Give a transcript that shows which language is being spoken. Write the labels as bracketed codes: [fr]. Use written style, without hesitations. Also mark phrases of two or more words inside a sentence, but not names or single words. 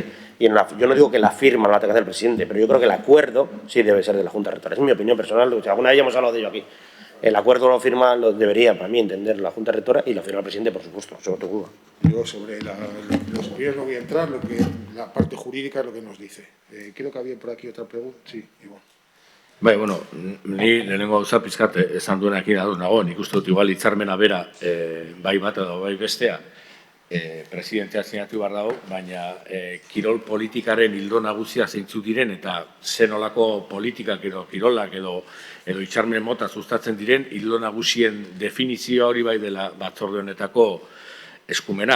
[es] Y yo no digo que la firma no la tenga que hacer el presidente, pero yo creo que el acuerdo sí debe ser de la Junta Rectora. Es mi opinión personal, alguna vez ya hemos hablado de ello aquí. El acuerdo lo firma, lo debería, para mí, entender la Junta Rectora y lo firma el presidente, por supuesto, sobre todo. Yo sobre los opiniones no voy a entrar, la parte jurídica es lo que nos dice. Creo que había por aquí otra pregunta. Sí, igual. [eu] Bai, bueno, ni lehenengo gauza pizkat esan duenekin ados nago, nik uste dut igual hitzarmena bera bai bat edo bai bestea presidentea sinatu behar dago, baina kirol politikaren ildo nagusia zeintzuk diren eta zenolako politikak edo kirolak edo hitzarmen mota sustatzen diren ildo nagusien definizioa hori bai dela batzorde honetako eskumena.